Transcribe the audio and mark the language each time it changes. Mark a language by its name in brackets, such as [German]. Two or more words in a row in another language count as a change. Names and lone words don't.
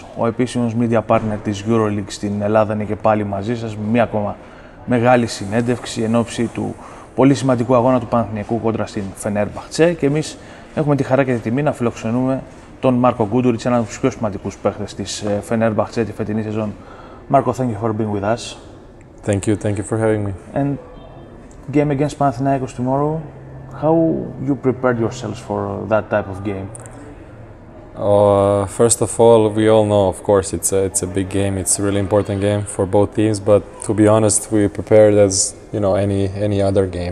[Greek] Ο επίσημος media partner της EuroLeague στην Ελλάδα είναι και πάλι μαζί σας με μία ακόμα μεγάλη συνέντευξη εν ώψη του πολύ σημαντικού αγώνα του Παναθηναϊκού κόντρα στην Φενέρμπαχτσε, και εμείς έχουμε τη χαρά και τη τιμή να φιλοξενούμε τον Μάρκο Γκούντουριτς, έναν από τους πιο σημαντικούς παίχτες της Φενέρμπαχτσε τη φετινή σεζόν. Μάρκο, [English] thank you for being with us. Thank you for having me. And game against Panαθηναϊκός tomorrow, how you prepared yourselves for that type of game? First of all, we all know, of course, it's a big game. It's a really important game for both teams. But to be honest, we prepared as any other game.